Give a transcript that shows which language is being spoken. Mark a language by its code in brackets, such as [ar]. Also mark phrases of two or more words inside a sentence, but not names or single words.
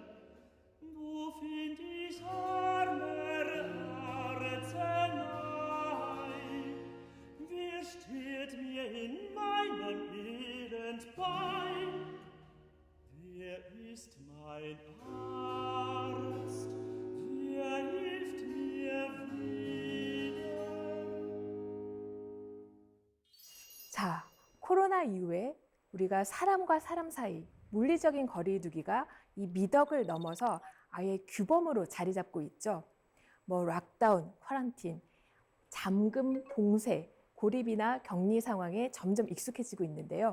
[de] Wo find ich armer Arznei? Wer steht mir in meinem Elend bei? Wer ist mein Arzt? Wer hilft mir wieder? [ko] 자, 코로나 이후에 우리가 사람과 사람 사이 물리적인 거리두기가 이 미덕을 넘어서 아예 규범으로 자리 잡고 있죠. 뭐 [en] lockdown, quarantine, [ko] 잠금, 봉쇄, 고립이나 격리 상황에 점점 익숙해지고 있는데요.